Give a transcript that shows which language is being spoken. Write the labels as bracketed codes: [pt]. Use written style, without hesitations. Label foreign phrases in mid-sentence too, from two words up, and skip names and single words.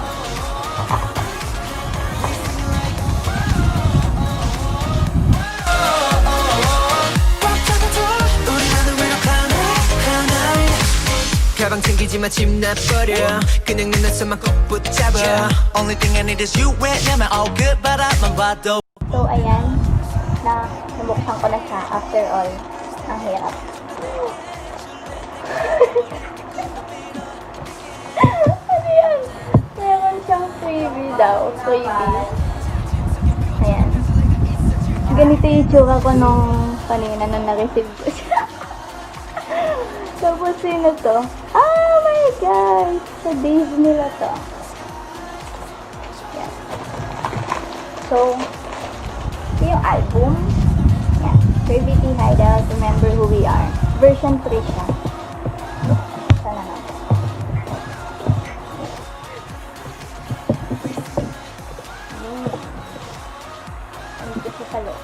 [ko] 가방 챙기지 마 집 놔버려 그냥 눈에서만 꼭 붙잡아 [en] Only thing I need is you [ko] 왜냐면 [en] all good [ko] 바라만 봐도 [tl] So, ayan. Nabuksan ko na siya [en] after all. [tl] Ang hirap. Ano yan? Meron siyang freebie daw. Freebie. Ayan. Ganito yung itsura ko nung kanina nung na-receive ko siya. Tapos sino to? [en] Oh my God! [tl] Sa days nila to. Yan. So, ito yung album. Yan. CRAVITY Hideout, Remember Who We Are. Version 3 siya. Sana na. Ano ito sa loob?